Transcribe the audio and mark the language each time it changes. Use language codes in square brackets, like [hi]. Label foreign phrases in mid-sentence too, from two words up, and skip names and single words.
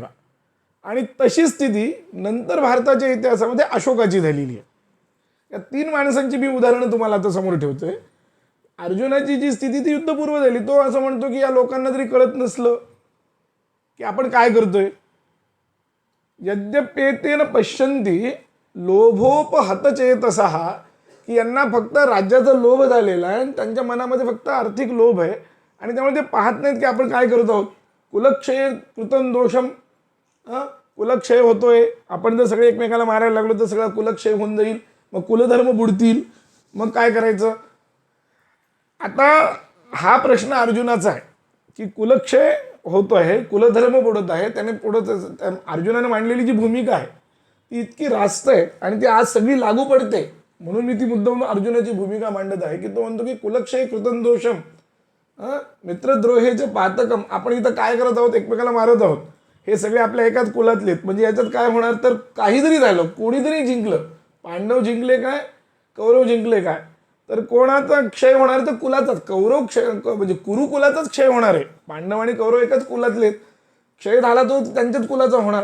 [mr] आणि तशी स्थिती नंतर भारताच्या इतिहासामध्ये अशोकाची झालेली आहे. या 3 माणसांची मी उदाहरणं तुम्हाला आता समोर ठेवतोय. अर्जुनाची जी स्थिती ती युद्धपूर्व झाली. तो असं म्हणतो की या लोकांना जरी कळत नसलं की आपण काय करतोय, [sa] यद्यप्येतेन पश्यन्ति लोभोपहतचेतसः, [mr] की यांना फक्त राज्याचा लोभ झालेला आहे आणि त्यांच्या मनामध्ये फक्त आर्थिक लोभ आहे आणि त्यामुळे ते पाहत नाहीत की आपण काय करत आहोत. [sa] कुलक्षय कृतं दोषम, [mr] कुलक्षय होतोय, आपण जर सगळे एकमेकाला मारायला लागलो तर सगळा कुलक्षय होऊन जाईल, मग कुलधर्म बुडतील, मग काय करायचं. आता हा प्रश्न अर्जुनाचा आहे की कुलक्षय होतो आहे, कुलधर्म बुडत आहे. त्याने पुढं अर्जुनाने मांडलेली जी भूमिका आहे ती इतकी रास्त आहे आणि ती आज सगळी लागू पडते. म्हणून मी ती मुद्दाम अर्जुनाची भूमिका मांडत आहे की तो म्हणतो की [sa] कुलक्षय कृतं दोषम मित्रद्रोहेचे पातकम. [mr] आपण इथं काय करत आहोत, एकमेकाला मारत आहोत, हे सगळे आपल्या एकाच कुलातले आहेत. म्हणजे याच्यात काय होणार, तर काही जरी झालं, कोणीतरी जिंकलं, पांडव जिंकले काय, कौरव जिंकले काय, तर कोणाचा क्षय होणार, तर कुलाचाच. कौरव क्षय म्हणजे कुरुकुलाचाच क्षय होणार आहे. पांडव आणि कौरव एकाच कुलातले आहेत, क्षय झाला तो त्यांच्याच कुलाचा होणार.